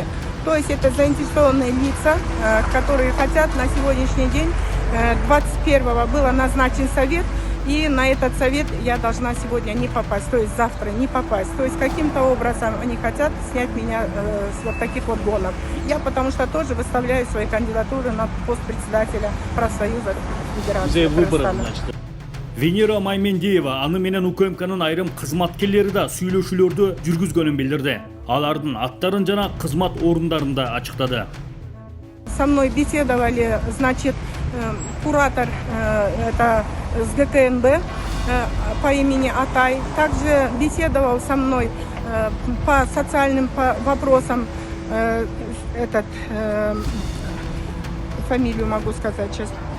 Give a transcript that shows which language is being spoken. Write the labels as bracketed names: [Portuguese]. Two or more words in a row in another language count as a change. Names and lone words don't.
[Russian] То есть это заинтересованные лица, которые хотят на сегодняшний день, 21-го был назначен совет, и на этот совет я должна сегодня не попасть, то есть завтра не попасть. То есть каким-то образом они хотят снять меня с вот таких вот гонок. Я потому что тоже выставляю свои кандидатуры на пост председателя профсоюза Федерации Кыргызстана. [Kyrgyz] Венера Маймендиева аны менен УКМКнын айрым кызматкерлери да сүйлөшүүлөрдү жүргүзгөнүн билдирди. Алардын аттарын жана кызмат орундарын да ачыктады. [Russian] Со мной беседовали, куратор с ГКНБ по имени Атай. Также беседовал со мной по социальным вопросам фамилию могу сказать сейчас.